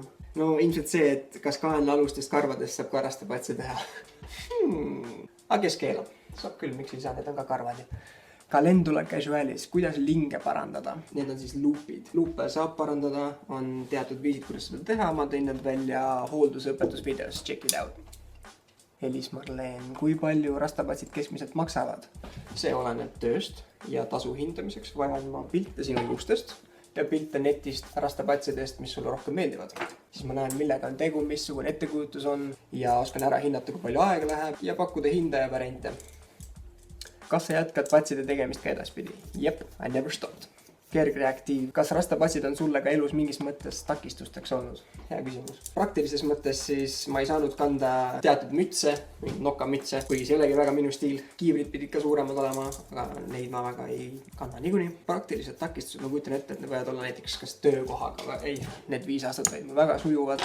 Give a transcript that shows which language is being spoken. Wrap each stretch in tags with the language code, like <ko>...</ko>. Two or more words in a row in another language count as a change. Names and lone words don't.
<et>No ilmselt see, et kas kaenlaalustest karvadest saab ka rastapatse teha. Aga kes keelab? Saab küll, miks ei saa, need on ka karvad. Calendula casualis, kuidas linge parandada? Need on siis luupid. Luupe saab parandada, on teatud viisid, kuidas seda teha. Ma tõin need välja hooldusõpetusvideos,</et> <en>check it out.</en> <et>Elis Marleen, kui palju rastapatsid keskmiselt maksavad? See oleneb tööst ja tasu hindamiseks vajan ma pilte sinu juustest ja pilte netist rastapatsidest, mis sulle rohkem meeldivad. Siis ma näen, millega on tegu, missugune ettekujutus on ja oskan ära hinnata, kui palju aega läheb ja pakkuda hinda ja variante. Kas sa jätkad patside tegemist ka edaspidi? Jep,</et> <en>I never stopped.</en> <et>Kergreaktiiv. Kas rastapatsid on sulle ka elus mingis mõttes takistusteks olnud? Hea küsimus. Praktilises mõttes siis ma ei saanud kanda teatud mütse, nokamütse, kuigi see ei olegi väga minu stiil. Kiivrid pidid ka suuremad olema, aga neid ma väga ei kanna niikuinii. Praktilised takistused, ma kujutan ette, et need võivad olla näiteks kas töökohaga, aga ei, need 5 aastat vaid väga sujuvad.</et>